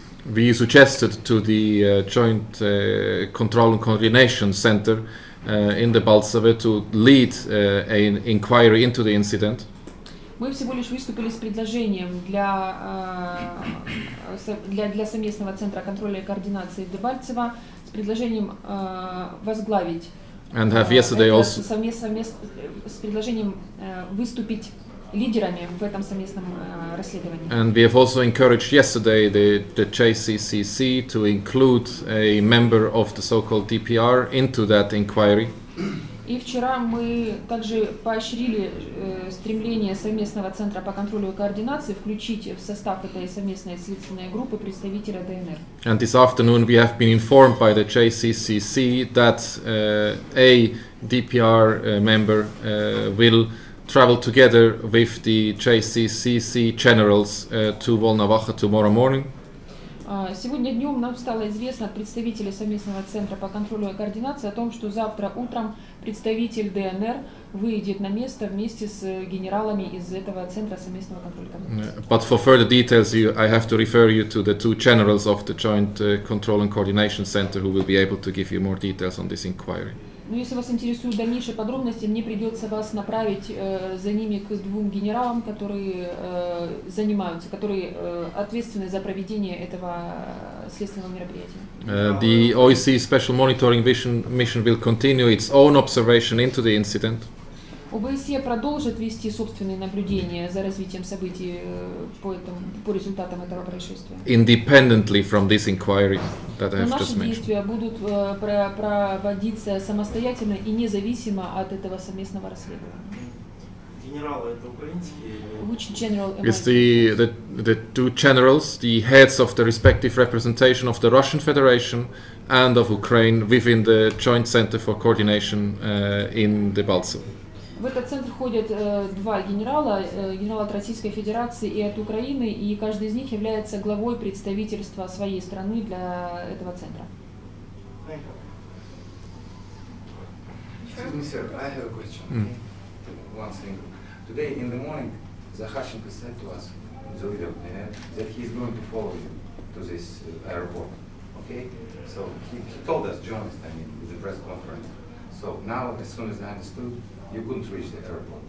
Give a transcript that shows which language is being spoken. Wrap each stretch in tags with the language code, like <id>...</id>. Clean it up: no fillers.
<en>We suggested to the Joint Control and Coordination Center in the Balsave to lead an inquiry into the incident.</en> <ru>Мы всего лишь выступили с предложением для совместного центра контроля и координации в Дебальцево с предложением возглавить</ru> <en>And have yesterday also</en> <ru>с предложением выступить лидерами в этом совместном расследовании.</ru> <en>And we have also encouraged yesterday the JCCC to include a member of the so-called DPR into that inquiry.</en> <ru>И вчера мы также поощрили стремление совместного центра по контролю и координации включить в состав этой совместной следственной группы представителя ДНР.</ru> <en>And this afternoon we have been informed by the JCCC that a DPR member will travel together with the JCCC generals to Volnovakha tomorrow morning.</en> <ru>Сегодня днем нам стало известно от представителей совместного центра по контролю и координации о том, что завтра утром представитель ДНР выйдет на место вместе с генералами из этого центра совместного контроля и координации.</ru> <en>But for further details, I have to refer you to the two generals of the Joint Control and Coordination Center who will be able to give you more details on this inquiry.</en> <ru>Но если вас интересуют дальнейшие подробности, мне придется вас направить за ними к двум генералам, которые которые ответственны за проведение этого следственного мероприятия.</ru> <en>The OSCE Special Monitoring Mission will continue its own observation into the incident.</en> <ru>ОБСЕ продолжит вести собственные наблюдения за развитием событий по результатам этого происшествия.</ru> <en>Independently from this inquiry that I have</en> <ru>Наши</ru> <en>just mentioned.</en> <ru>действия будут проводиться самостоятельно и независимо от этого совместного расследования. Генералы это украинские?</ru> <en>Which general am It's I? the two generals, the heads of the respective representation of the Russian Federation and of Ukraine within the Joint Center for Coordination in the Balso.</en> <ru>В этот центр ходят два генерала, генерал от Российской Федерации и от Украины, и каждый из них является главой представительства своей страны для этого центра.</ru> <en>Excuse me, sir, I have a question. One thing. Today in the morning, Zakharchenko said to us in the video that he is going to follow you to this airport. Okay? So he told us, journalists, with the press conference. So now, as soon as I understood, you couldn't reach the airport.</en>